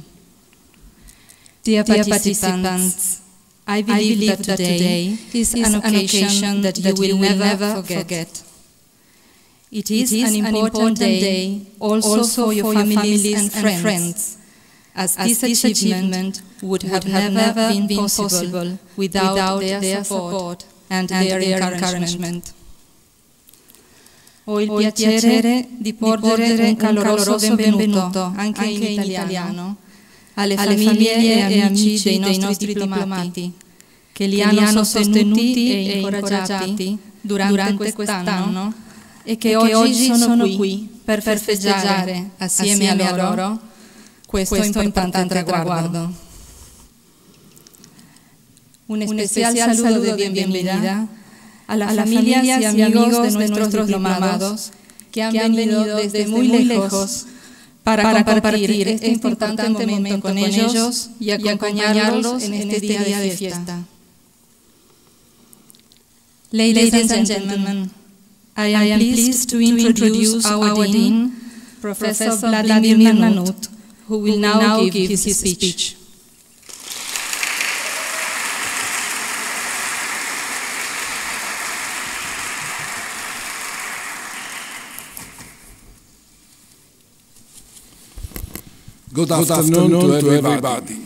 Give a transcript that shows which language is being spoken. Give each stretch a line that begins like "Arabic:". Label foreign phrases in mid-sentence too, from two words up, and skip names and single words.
English: Dear participants, I believe that today is an occasion that you will never forget. It is an important day also for your families and friends, as this achievement would have never been possible without their support and their encouragement.
Italian: Ho il piacere di porgere un caloroso benvenuto, anche in italiano, alle famiglie e amici dei nostri diplomati, che li hanno sostenuti e incoraggiati durante quest'anno e che oggi sono qui per festeggiare assieme a loro questo importante traguardo.
Spanish: Un especial saludo de bienvenida a las familias y amigos de nuestros diplomados que han venido desde muy lejos para compartir este importante momento con ellos y acompañarlos en este día de fiesta.
English: Ladies and gentlemen, I am pleased to introduce our Dean, Professor Vladimir Nanut, who will now give his speech. Good afternoon to everybody.